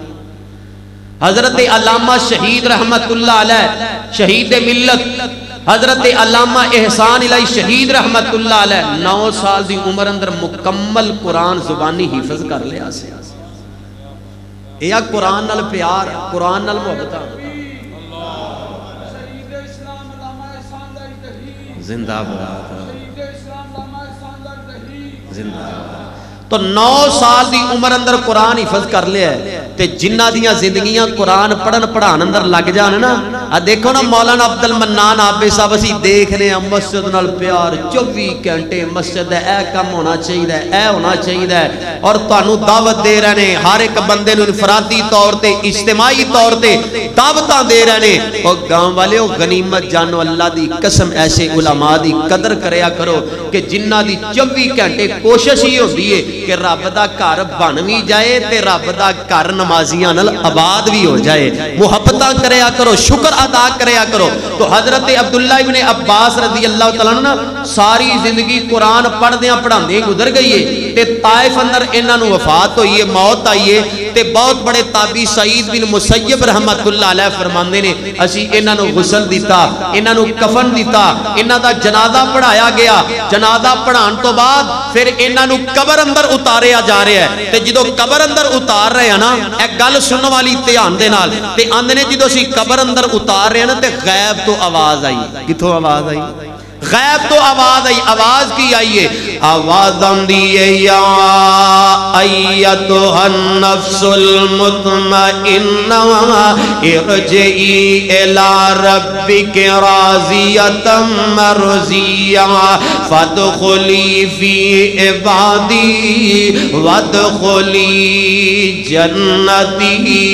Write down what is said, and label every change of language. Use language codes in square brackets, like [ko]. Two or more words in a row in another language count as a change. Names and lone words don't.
[pa] حضرت علامہ شہید [ar] رحمت اللہ علیہ [pa] شہید ملت حضرت علامہ احسان الہی شہید [ar] رحمت اللہ علیہ [pa] 9 سال دی عمر اندر مکمل قرآن زبانی حفظ کر لیا سے، یا قرآن نال پیار، قرآن نال محبت، زندہ باد زندہ۔ تو 9 سال دی عمر اندر قرآن حفظ کر لیا ہے، تے جنہ دیاں زندگیاں قرآن پڑھن پڑھان اندر لگ جانے نا، دیکھو نا مولانا عبد المنان آبے صاحب اسی دیکھنے ہیں مسجد نال پیار 24 گھنٹے مسجد ہے، اے کم ہونا چاہیے، اے ہونا چاہیے، اور تانوں دعوت دے رہے ہیں، ہر ایک بندے نوں انفرادی طور تے اجتماعی طور تے دعوتاں دے رہے ہیں۔ اور گاؤں والے او غنیمت جانو، اللہ دی قسم ایسے علماء دی قدر کریا کرو کہ جنہ دی 24 گھنٹے کوشش ہی ہوتی ہے کہ رب دا گھر بن بھی جائے تے رب دا گھر نمازیاں نال آباد بھی ہو جائے، محبتاں کریا کرو، شکر ادا کریا کرو۔ تو حضرت عبداللہ ابن عباس [ar] رضی اللہ تعالیٰ عنہ [pa] ساری زندگی قرآن پڑھ دیاں پڑھان دے گزر گئی ہے، تے طائف اندر انہاں نو وفات ہوئی ہے، موت آئی ہے، تے بہت بڑے تابعی سعید بن مسیب [ar] رحمت اللہ علیہ [pa] فرماندے نے اسی انہاں نو غسل دیتا، انہاں نو کفن دیتا، انہاں دا جنازہ پڑھایا گیا، جنازہ پڑھان تو بعد پھر انہاں نو قبر اندر اتاریا جا رہا ہے، تے جدو قبر اندر اتار رہے ہیں نا، ایک گل سننے والی دھیان دے نال، تے آندے نے جدو اسی قبر اندر اتار رہے ہیں نا تے غیب تو آواز آئی، کتھوں آواز آئی؟ غیب تو آواز آئی، آواز کی آئیے، آواز آندیے [ar] یا ایتھا النفس المطمئنہ ارجعی الی ربک راضیۃ مرضیہ فادخلی فی عبادی وادخلی جنتی۔